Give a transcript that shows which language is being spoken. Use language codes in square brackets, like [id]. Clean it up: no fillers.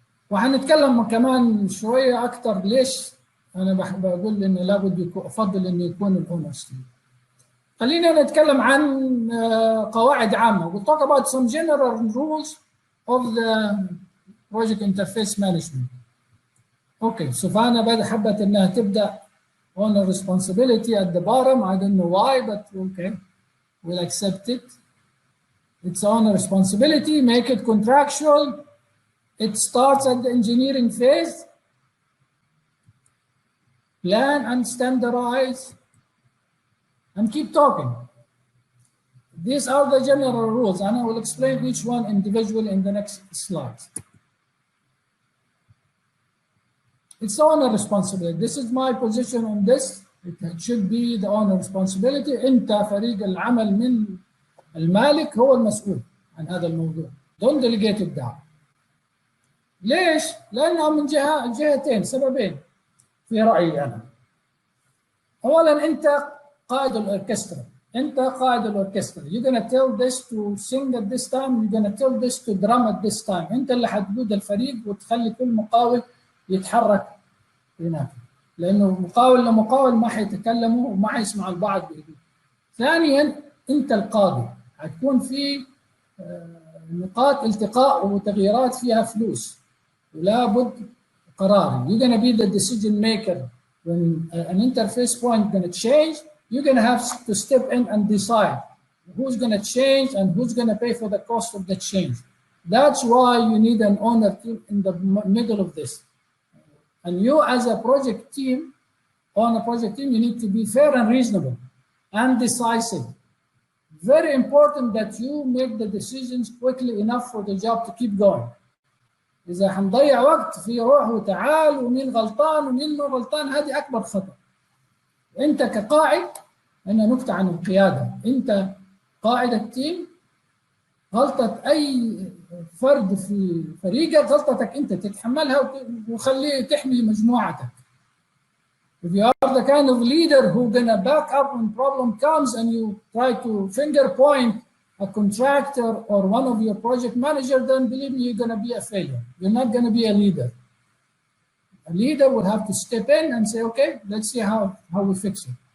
[ar] وهنتكلم كمان شوية أكثر ليش أنا بقول إنه لابد أفضل إنه يكون الأونرز تيم. خلينا نتكلم عن قواعد عامة. [en] We'll talk about some general rules of the project interface management. Okay, [ar] سفانا حبت إنها تبدأ [en] owner responsibility at the bottom. I don't know why, but okay, we'll accept it. It's owner responsibility, make it contractual. It starts at the engineering phase. Plan and standardize. And keep talking. These are the general rules, and I will explain each one individually in the next slide. It's owner responsibility. This is my position on this. It should be the owner responsibility. [ar] أنت فريق العمل من المالك هو المسؤول عن هذا الموضوع. [en] Don't delegate it down. [ar] ليش؟ لأنها من جهتين، سببين في رأيي أنا. أولاً أنت قائد الأوركسترا. أنت قائد الأوركسترا. [en] You're gonna tell this to sing at this time. You're gonna tell this to drum at this time. [ar] أنت اللي حتقود الفريق وتخلي كل مقاول يتحرك هناك. لأنه مقاول لمقاول ما حيتكلموا وما حيسمع البعض بهدوء. ثانياً أنت القاضي. حتكون في نقاط التقاء وتغييرات فيها فلوس. ولا بد قرار. [en] You're gonna be the decision maker. When an interface point going to change, you're going to have to step in and decide who's going to change and who's going to pay for the cost of the change. That's why you need an owner team in the middle of this. And you as a project team, on a project team, you need to be fair and reasonable and decisive. Very important that you make the decisions quickly enough for the job to keep going. [ar] إذا حنضيع وقت في روح وتعال ومين غلطان ومين مو غلطان، هذه أكبر خطأ. أنت كقائد، أنا نكتة عن القيادة، أنت قائد التيم، غلطة أي فرد في فريقك غلطتك أنت تتحملها وخليه تحمي مجموعتك. [en] If you are the kind of leader who gonna back up when problem comes and you try to finger point a contractor or one of your project manager, then believe me, you're going to be a failure. You're not going to be a leader. A leader will have to step in and say, okay, let's see how we fix it.